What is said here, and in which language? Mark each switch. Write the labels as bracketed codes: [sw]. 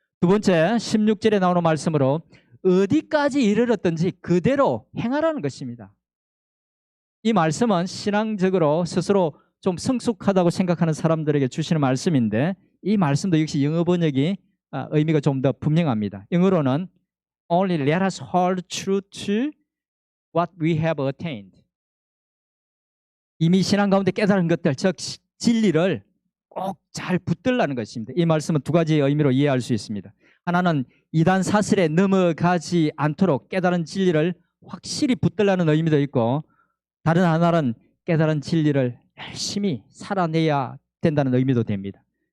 [ko] 두 번째, 16절에 나오는 말씀으로 어디까지 이르렀든지 그대로 행하라는 것입니다. 이 말씀은 신앙적으로 스스로 좀 성숙하다고 생각하는 사람들에게 주시는 말씀인데, 이 말씀도 역시 영어 번역이 의미가 좀 더 분명합니다. 영어로는 [en] Only let us hold true to what we have attained. [ko] 이미 신앙 가운데 깨달은 것들, 즉 진리를 꼭 잘 붙들라는 것입니다. 이 말씀은 두 가지의 의미로 이해할 수 있습니다. 하나는 이단 사슬에 넘어가지 않도록 깨달은 진리를 확실히 붙들라는 의미도 있고, 다른 하나는 깨달은 진리를 열심히 살아내야 된다는 의미도 됩니다.